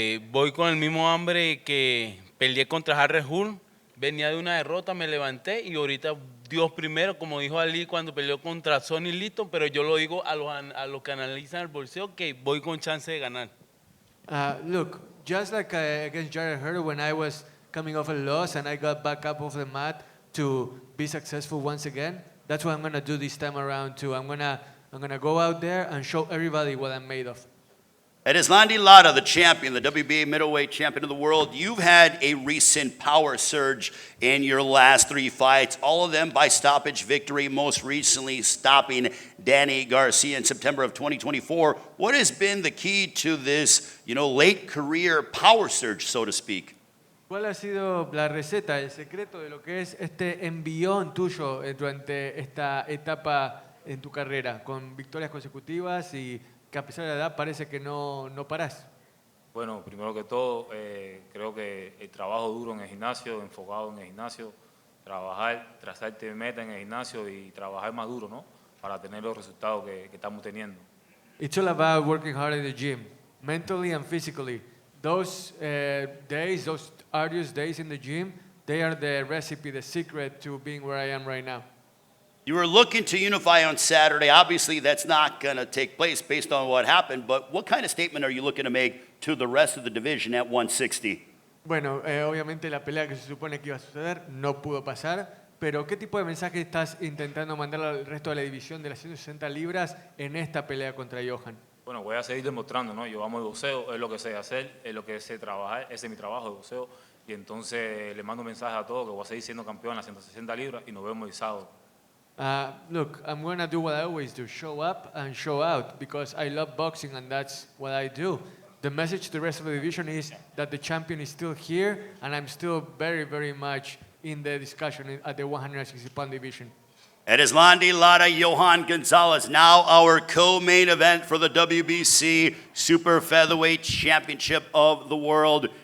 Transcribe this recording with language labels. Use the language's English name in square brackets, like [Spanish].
[Spanish] Voy con el mismo hambre que peleé contra Harry Hull. Venía de una derrota, me levanté y ahorita Dios primero, como dijo Ali cuando peleó contra Sonny Liston, pero yo lo digo a los que analizan el boxeo que voy con chance de ganar. [English] Look, just like against Jared Hurd when I was coming off a loss and I got back up off the mat to be successful once again, that's what I'm going to do this time around too. I'm gonna go out there and show everybody what I'm made of. Erislandy Lara, the champion, the WBA middleweight champion of the world, you've had a recent power surge in your last 3 fights, all of them by stoppage victory, most recently stopping Danny Garcia in September of 2024. What has been the key to this, late career power surge, so to speak? [Spanish] ¿Cuál ha sido la receta, el secreto de lo que es este envión tuyo durante esta etapa en tu carrera, con victorias consecutivas y que a pesar de la edad parece que no parás? Bueno, primero que todo, creo que el trabajo duro en el gimnasio, enfocado en el gimnasio, trabajar, trazarte meta en el gimnasio y trabajar más duro, ¿no? Para tener los resultados que estamos teniendo. [English] It's all about working hard in the gym, mentally and physically. Those days, those arduous days in the gym, they are the recipe, the secret to being where I am right now. You were looking to unify on Saturday. Obviously, that's not going to take place based on what happened, but what kind of statement are you looking to make to the rest of the division at 160? [Spanish] Bueno, obviamente la pelea que se supone que iba a suceder no pudo pasar, pero ¿qué tipo de mensaje estás intentando mandar al resto de la división de las 160 libras en esta pelea contra Johan? Bueno, voy a seguir demostrando, ¿no? Yo amo el boxeo, es lo que sé hacer, es lo que sé trabajar, ese es mi trabajo de boxeo. Y entonces le mando un mensaje a todos que voy a seguir siendo campeón en las 160 libras y nos vemos el sábado. [English] Look, I'm going to do what I always do, show up and show out, because I love boxing and that's what I do. the message to the rest of the division is that the champion is still here, and I'm still very, very much in the discussion at the 160-pound division. Erislandy Lara, Johan Gonzalez, now our co-main event for the WBC Super Featherweight Championship of the World.